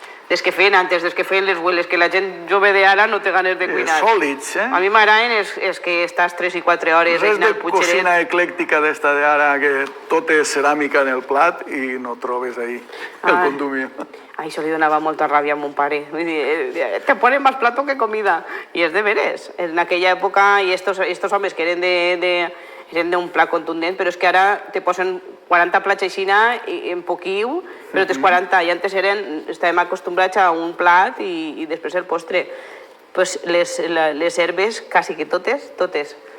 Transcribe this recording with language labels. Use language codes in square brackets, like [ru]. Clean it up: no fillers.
[ca] des que feien antes, des que feien les abueles, que la gent jove d'ara no té ganes de cuinar. Sòlids, A mi m'agraden és que estàs 3 i 4 hores Res així de al putxeret. cocina eclèctica d'esta d'ara, que tot és ceràmica en el plat i no trobes ahí el condumio. A això li donava molta ràbia a mon pare. [es] Vull dir, te ponen más plato que comida. [ca] I és de veres. En aquella època, i estos homes que eren d'un plat contundent, però és que ara te posen 40 plats aixina en poquiu, però tens 40. I antes estàvem acostumbrats a un plat i després el postre. Pues les herbes, quasi que totes.